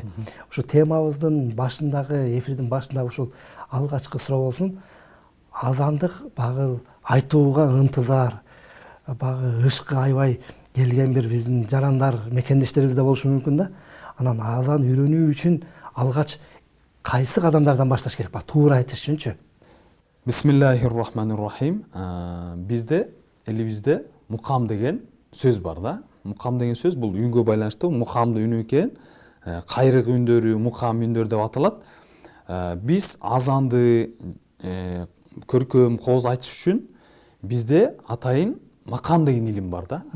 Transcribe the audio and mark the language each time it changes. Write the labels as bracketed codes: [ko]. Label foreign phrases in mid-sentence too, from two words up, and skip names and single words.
[ky] Ушу темабыздын башындагы, эфирдин башындагы ушул алгачкы суроо болсун. Азандык багы айтууга ынтызар, багы ышкы аябай келген бир биздин жарандар, мекендештерибиз да болушу мүмкүн да. Анан азан үйрөнүү үчүн алгач кайсы кадамдардан башташ керек? Туура айтыш үчүнчү. [ar] بسم الله الرحمن الرحيم. [ky] Бизде, элибизде мукам деген сөз бар да. Мукам деген сөз бул үнгө байланыштуу, мукамды үнү экен, кайрык үндөрү, мукам үндөр деп аталат. Биз азанды көркөм, кооз айтыш үчүн бизде атайын макам деген илим бар да.